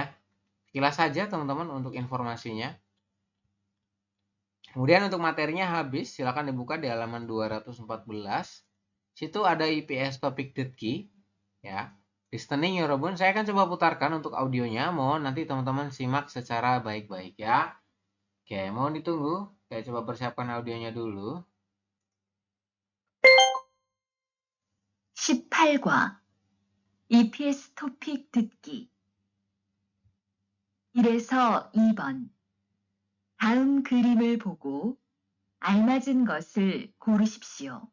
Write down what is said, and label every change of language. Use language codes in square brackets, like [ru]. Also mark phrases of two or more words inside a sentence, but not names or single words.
[id] Sekilas saja teman-teman untuk informasinya. Kemudian untuk materinya habis, silakan dibuka di halaman 214. Situ ada IPS [ko] 토픽 듣기 [id] ya. Listening ya Robun, saya akan coba putarkan untuk audionya. Mohon nanti teman-teman simak secara baik-baik ya. Oke, mohon ditunggu. Saya coba persiapkan audionya dulu. [ko] 18과 EPS 토픽 듣기 1에서 2번 다음 그림을 보고 알맞은 것을 고르십시오.